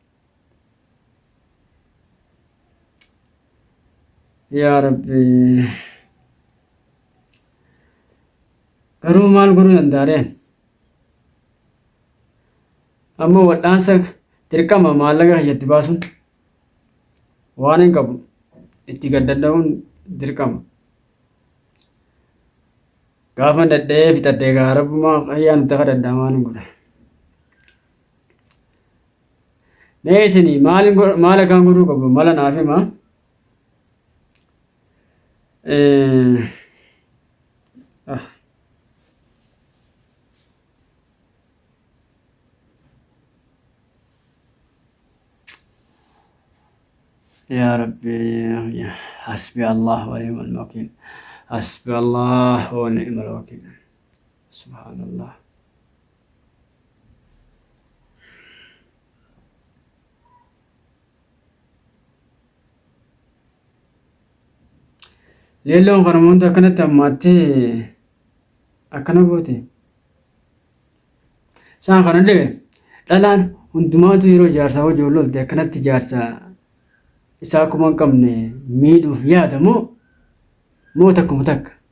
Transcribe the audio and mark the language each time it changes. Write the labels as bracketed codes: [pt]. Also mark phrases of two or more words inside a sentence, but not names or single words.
[om] Yaa Rabbi garuu maal godhuu danda'areen amma wadhaansa dirqama maallaqa kiyyatti baasuun waan hin qabu itti gaddadha'uun dirqama. Gaafa dadhee fixadhee gaa rabbumaa qayyaan itti kadhadhaa maal hin godha. Mee isinii maal akkaan godhuu qabu mala naaf himaa. [ar] يا ربي حسبي الله ونعم الوكيل حسبي الله ونعم الوكيل سبحان الله. [om] Leelloon qaramoota akkanatti hammaattee akkana goote isaan kanallee dhalaan hundumaatu yeroo jaarsaa hojii oollolte akkanatti jaarsaa isaa akkuma hin qabne miidhuuf yaada moo takkuma takka.